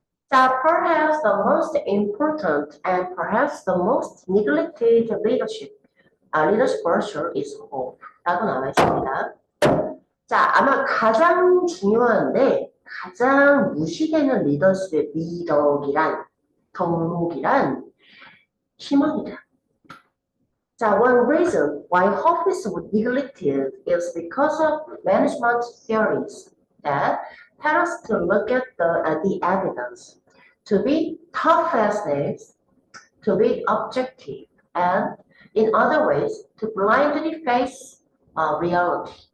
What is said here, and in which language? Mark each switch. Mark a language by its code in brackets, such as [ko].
[en] 자, perhaps the most important and perhaps the most neglected leadership virtue is hope. [ko] 라고 나와 있습니다. 자, 아마 가장 중요한데 가장 무시되는 리더십의 미덕이란 덕목이란 희망이다. [en] 자, one reason why office was neglected is because of management theories that tell us to look at the evidence, to be tough as nails, to be objective, and in other ways to blindly face reality.